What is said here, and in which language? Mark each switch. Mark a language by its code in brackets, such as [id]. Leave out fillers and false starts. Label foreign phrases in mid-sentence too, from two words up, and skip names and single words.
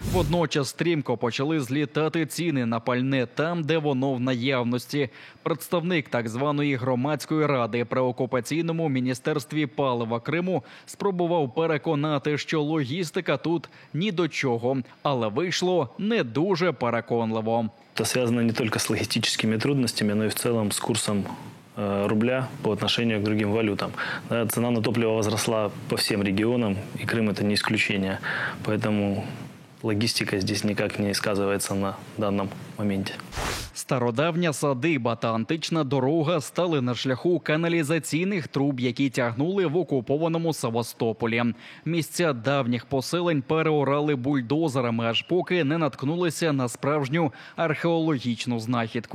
[uk] Водночас стрімко почали злітати ціни на пальне там, де воно в наявності. Представник так званої громадської ради при окупаційному міністерстві палива Криму спробував переконати, що логістика тут ні до чого, але вийшло не дуже переконливо. [ru] Это связано не только с логистическими трудностями, но и в целом с курсом рубля по отношению к другим валютам. Цена на топливо возросла по всем регионам, и Крым это не исключение. Поэтому логистика здесь никак не сказывается на данном моменте. [uk] Стародавня садиба та антична дорога стали на шляху каналізаційних труб, які тягнули в окупованому Севастополі. Місця давніх поселень переорали бульдозерами, аж поки не наткнулися на справжню археологічну знахідку.